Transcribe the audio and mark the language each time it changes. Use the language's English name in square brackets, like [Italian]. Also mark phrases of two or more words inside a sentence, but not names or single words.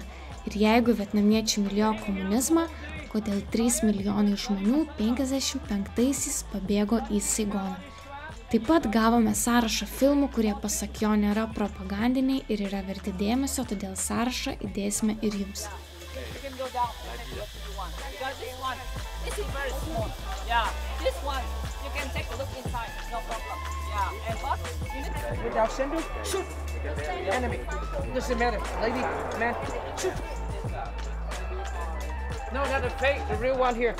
[Lithuanian] Ir jeigu vietnamiečiai mylėjo komunizmą, kodėl 3 milijonai žmonių 55-aisiais pabėgo į Saigoną. Taip pat gavome sąrašą filmų, kurie pasak jo nėra propagandiniai ir yra verti dėmesio, todėl sąrašą įdėsime ir jums. [English] Go down if you want, because this is very small. Yeah, this one you can take a look inside, no problem. Yeah, and what you need to Without sender, shoot. Enemy. Doesn't matter, lady, man, shoot. No, not the fake, the real one here.